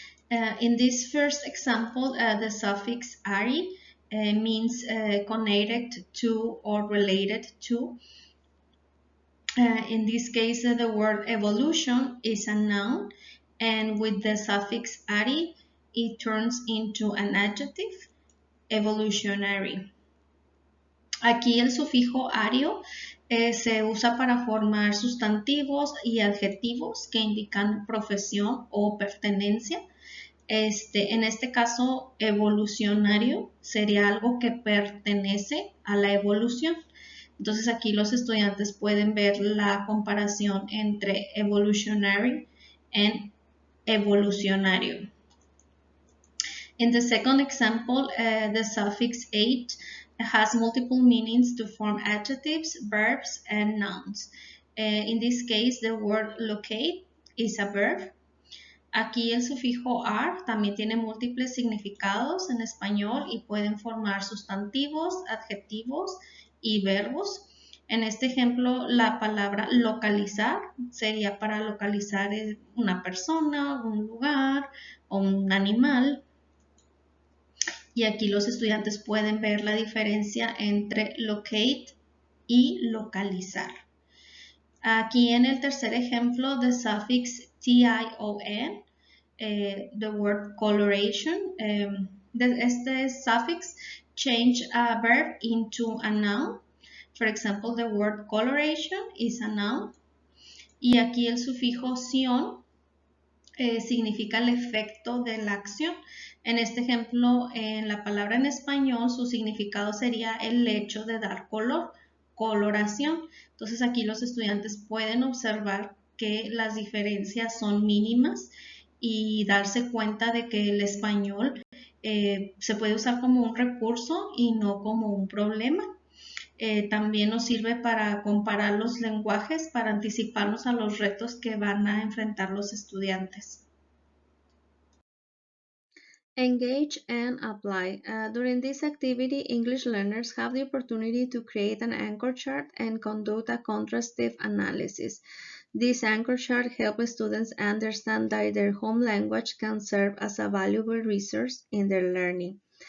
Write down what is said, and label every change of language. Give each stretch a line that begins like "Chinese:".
English: In this first example, the suffix "ari" means connected to or related to. In this case, the word evolution is a noun, and with the suffix "ari," it turns into an adjective, evolutionary.
Spanish: Aquí el sufijo ario se usa para formar sustantivos y adjetivos que indican profesión o pertenencia. En este caso, evolucionario sería algo que pertenece a la evolución. Entonces aquí los estudiantes pueden ver la comparación entre evolutionary y evolucionario.
English: In the second example, the suffix ate has multiple meanings to form adjectives, verbs, and nouns. In this case, the word locate is a verb.
Spanish: Aquí el sufijo ar también tiene múltiples significados en español y pueden formar sustantivos, adjetivos y verbos. En este ejemplo, la palabra localizar sería para localizar una persona, un lugar o un animal. Y aquí los estudiantes pueden ver la diferencia entre locate y localizar. Aquí en el tercer ejemplo,
English: the suffix tion, the word coloration, este suffix change a verb into a noun. For example, the word coloration is a noun.
Spanish: Y aquí el sufijo sion significa el efecto de la acción. En este ejemplo, en la palabra en español, su significado sería el hecho de dar color, coloración. Entonces aquí los estudiantes pueden observar que las diferencias son mínimas y darse cuenta de que el español se puede usar como un recurso y no como un problema. También nos sirve para comparar los lenguajes, para anticiparnos a los retos que van a enfrentar los estudiantes.
English: Engage and apply. During this activity, English learners have the opportunity to create an anchor chart and conduct a contrastive analysis. This anchor chart helps students understand that their home language can serve as a valuable resource in their learning.